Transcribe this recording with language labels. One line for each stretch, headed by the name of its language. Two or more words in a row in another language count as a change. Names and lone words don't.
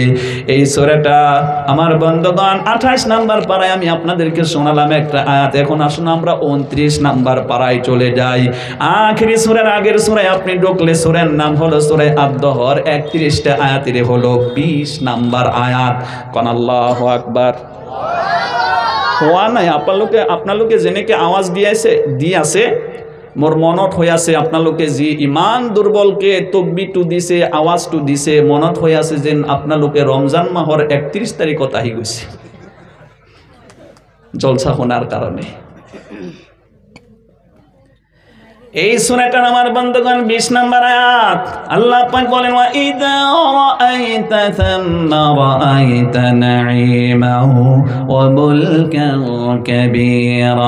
Bangla: এই সূরাটা আমার বন্ধুগণ 28 নাম্বার পারায় আমি আপনাদেরকে শোনালাম একটা আয়াত। এখন আসুন আমরা 29 নাম্বার পারায় চলে যাই। আখেরি সূরার আগের সূরায় আপনি ঢুকলে সূরার নাম হলো সূরা আদ-দহর, 31টা আয়াতের হলো 20 নাম্বার আয়াত।
Assamese: কোন
Arabic: الله أكبر.
Assamese: হওয়া নাই আপনালোকে যেনেকে আওয়াজ দিয়াছে মোর মনত হৈ আছে, আপোনালোকে যি ইমান দুৰ্বলকে তকবিটো দিছে, আৱাজটো দিছে, মনত হৈ আছে যেন আপোনালোকে ৰমজান মাহৰ 31 তাৰিখত আহি গৈছে জলসা শোনার কারণে।
Bangla: এই সূরাটার আমার বন্ধুগণ 20 নম্বর আয়াত। আল্লাহ পাক বলেন,
Arabic: وإذا رأيت ثم رأيت نعيما وملكا كبيرا.